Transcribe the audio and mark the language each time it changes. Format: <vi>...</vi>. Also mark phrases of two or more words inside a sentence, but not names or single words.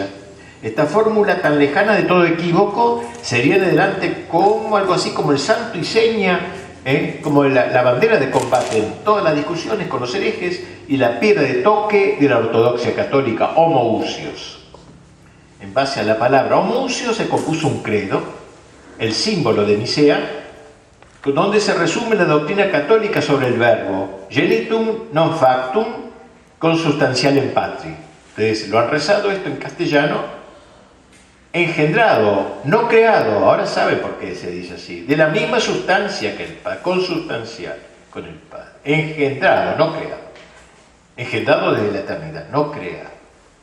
<es>Esta fórmula tan lejana de todo equívoco sería en adelante como algo así como el santo y seña, como la bandera de combate en todas las discusiones con los herejes y la piedra de toque de la ortodoxia católica, homoousios. En base a la palabra homoousios se compuso un credo, el símbolo de Nicea, donde se resume la doctrina católica sobre el verbo</es> <la>genitum non factum consubstantial in patri.</la> <es>Ustedes lo han rezado esto en castellano. Engendrado, no creado, ahora saben por qué se dice así, de la misma sustancia que el Padre, consubstancial con el Padre. Engendrado, no creado. Engendrado desde la eternidad, no creado.</es>